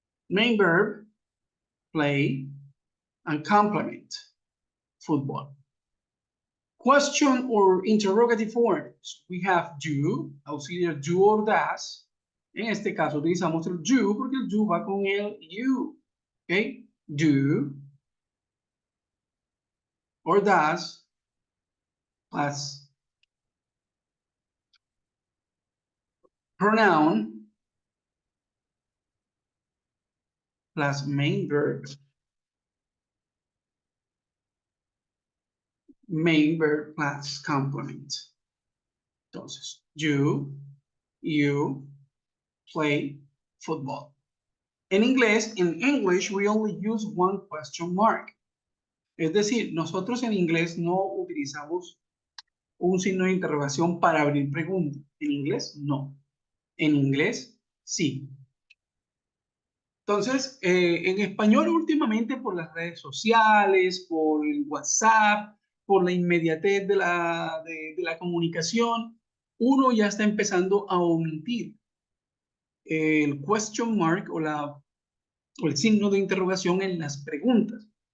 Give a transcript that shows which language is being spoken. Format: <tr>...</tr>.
<en>Main verb, play, and complement, football. Question or interrogative forms. We have do, auxiliar do or does.</en> <es>En este caso utilizamos el do porque el do va con el you.</es> <en>Okay? Do or does plus pronoun plus main verb. Main verb plus complement. Entonces, you play football.</en> <es>En inglés,</es> <en>in English, we only use one question mark.</en> <es>Es decir, nosotros en inglés no utilizamos un signo de interrogación para abrir preguntas. En inglés, no. En inglés, sí. Entonces, en español últimamente por las redes sociales, por el WhatsApp, por la inmediatez de la comunicación, uno ya está empezando a omitir el question mark o el signo de interrogación en las preguntas.</es>